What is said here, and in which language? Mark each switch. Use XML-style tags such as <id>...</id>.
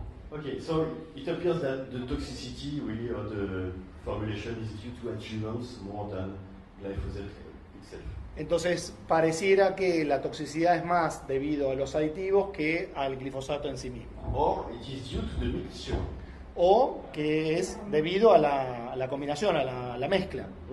<en>Okay, so it appears that the toxicity really of the formulation is due to adjuvants more than glyphosate itself.</en> <es>Entonces pareciera que la toxicidad es más debido a los aditivos que al glifosato en sí mismo.</es> <en>Or it is due to the mixture.</en> <es>O que es debido a la combinación, a la mezcla.</es>